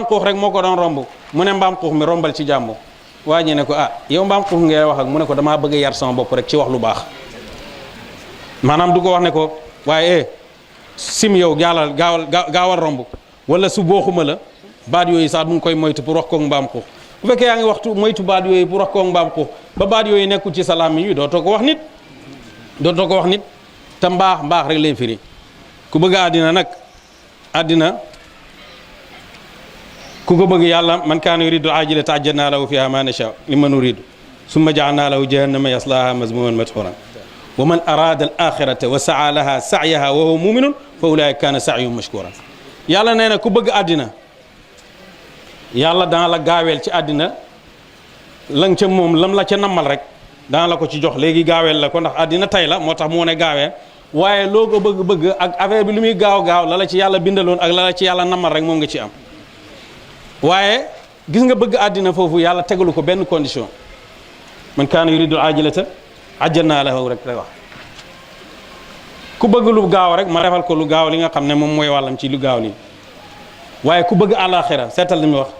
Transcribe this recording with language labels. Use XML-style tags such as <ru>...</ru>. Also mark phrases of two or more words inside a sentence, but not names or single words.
<wo>xuux rek moo ko doon romb mu ne mbaam xuux mi rombal ci jàmm waa ñi ne ko yow mbaam xuux ngay wax ak mu ne ko damaa bëgg a yar sama bopp rek ci wax lu baax maanaam du ko wax ne ko waaye sim yow gaawal romb wala su booxuma la baat yooyu sax mu ngi koy moytu pour wax koog mbaam xuux bu fekkee yaa ngi waxtu moytu baat yooyu pour wax koog mbaam xuux ba baat yooyu nekkul ci salaam yi dootoo ko wax nit te mbaax rek lay firi ku bëgg àddina nag àddina ku ko bëgg yàlla</wo> <ar>من كان يريد العاجلة عجلنا له فيها ما نشاء لمن نريد ثم جعلنا له جهنم يصلاها مذموما مدحورا ومن أراد الآخرة وسعى لها سعيها وهو مؤمن فأولئك كان سعيهم مشكورا</ar> <wo>yàlla nee na ku bëgg àddina yàlla dana la gaaweel ci àddina lang ca moom lam la ca nammal rek dana la ko ci jox léegi gaaweel la ko ndax àddina tay la moo tax moo ne gaawee waaye loo ko bëgg ak affaire bi lu muy gaaw la la ci yàlla bindaloon ak la la ci yàlla nammal rek moom nga ci am waaye gis nga bëgg àddina foofu yàlla tegalu ko benn condition</wo> <ar>من كان يريد العاجلة عجلنا له</ar> <wo>rek lay wax ku bëgg lu gaaw rek ma defal ko lu gaaw li nga xam ne moom mooy wàllam ci lu gaaw li waaye ku bëgg alaxira seetal li muy wax</wo>